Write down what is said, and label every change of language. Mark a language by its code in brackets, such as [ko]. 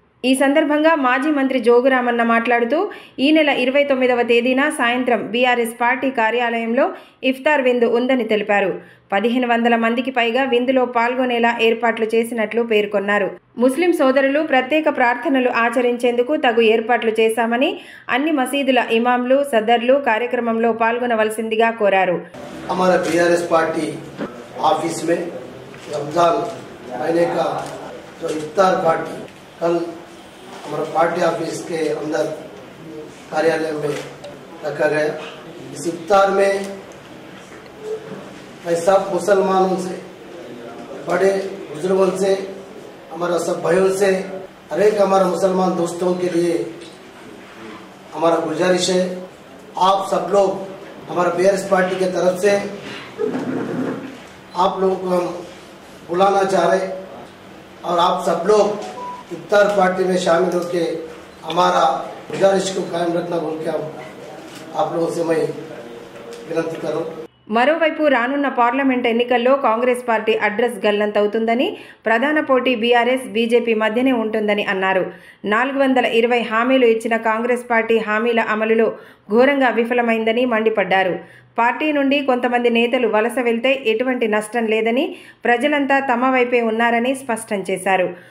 [te] ఈ సందర్భంగా మాజీ మంత్రి జోగురామన్న మాట్లాడుతూ ఈ నెల 29వ తేదీన సాయంత్రం బీఆర్ఎస్ పార్టీ కార్యాలయంలో ఇఫ్తార్ విందు ఉందని తెలిపారు. 1500 మందికి పైగా విందులో పాల్గొనేలా ఏర్పాట్లు చేసినట్లు పేర్కొన్నారు. ముస్లిం సోదరులు ప్రత్యేక ప్రార్థనలు ఆచరించేందుకు తగు ఏర్పాట్లు చేశామని, అన్ని మసీదుల ఇమాంలు, సదర్లు కార్యక్రమంలో పాల్గొనవలసిందిగా కోరారు. [hi] हमारा बीआरएस पार्टी ऑफिस में रमजान महीने का जो इफ्तार पार्टी कल हमारा पार्टी ऑफिस के अंदर कार्यालय में रखा गया। इस इफ्तार में मैं सब मुसलमानों से, बड़े बुजुर्गों से, हमारा सब भाइयों से, हर एक हमारा मुसलमान दोस्तों के लिए हमारा गुजारिश है, आप सब लोग हमारा बीआरएस पार्टी के तरफ से आप लोगों को हम बुलाना चाह रहे और आप सब लोग इफ्तार पार्टी में शामिल होकर हमारा गुजारिश को कायम रखना बोल के आप लोगों से मैं विनती करूँ। [te] మరోవైపు రానున్న పార్లమెంట్ ఎన్నికల్లో కాంగ్రెస్ పార్టీ అడ్రస్ గల్లంతవుతుందని, ప్రధాన పోటీ బీఆర్ఎస్, బీజేపీ మధ్యనే ఉంటుందని అన్నారు. 420 హామీలు ఇచ్చిన కాంగ్రెస్ పార్టీ హామీల అమలులో ఘోరంగా విఫలమైందని మండిపడ్డారు. పార్టీ నుండి కొంతమంది నేతలు వలస వెళ్తే ఎటువంటి నష్టం లేదని, ప్రజలంతా తమ వైపే ఉన్నారని స్పష్టం చేశారు.